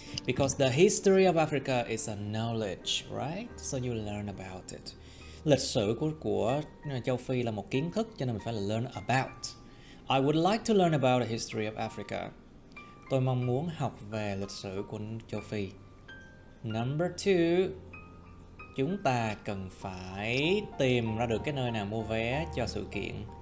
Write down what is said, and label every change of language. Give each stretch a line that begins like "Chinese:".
English: Because the history of Africa is a knowledge, right? So you learn about it.
Vietnamese: Lịch sử của châu Phi là một kiến thức, cho nên mình phải là learn about.
English: I would like to learn about the history of Africa.
Vietnamese: Tôi mong muốn học về lịch sử của châu Phi. Number 2, chúng ta cần phải tìm ra được cái nơi nào mua vé cho sự kiện.